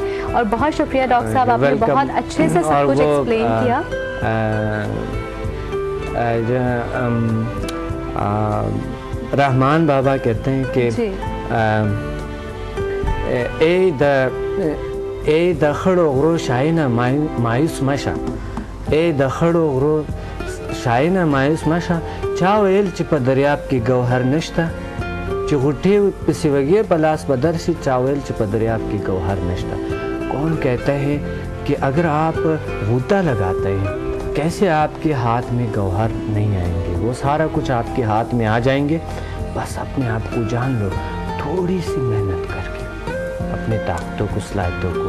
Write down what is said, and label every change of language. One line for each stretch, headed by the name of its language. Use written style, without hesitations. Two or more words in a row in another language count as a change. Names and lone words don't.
Urdu: اور بہت شکریہ ڈاکٹر صاحب, آپ نے بہت اچھے سے سب کچھ ایکسپلین کیا. رحمان بابا کہتے ہیں کہ
Pashto: اے د خړو غرو شاینه مایوس مشه, اے د خړو غرو شاینه مایوس مشه, چا ویل چې په دریاب کې گوهر نشته, چې غوټې پسې وږې په لاس بدر شي, چا ویل چې په دریاب کې گوهر نشته.
Urdu: کون کہتا ہے کہ اگر آپ غوطہ لگاتے ہیں, کیسے آپ کے ہاتھ میں گوہر نہیں آئیں گے؟ وہ سارا کچھ آپ کے ہاتھ میں آ جائیں گے. بس اپنے آپ کو جان لو, تھوڑی سی محنت کر کے اپنے طاقتوں کو, صلاحیتوں کو.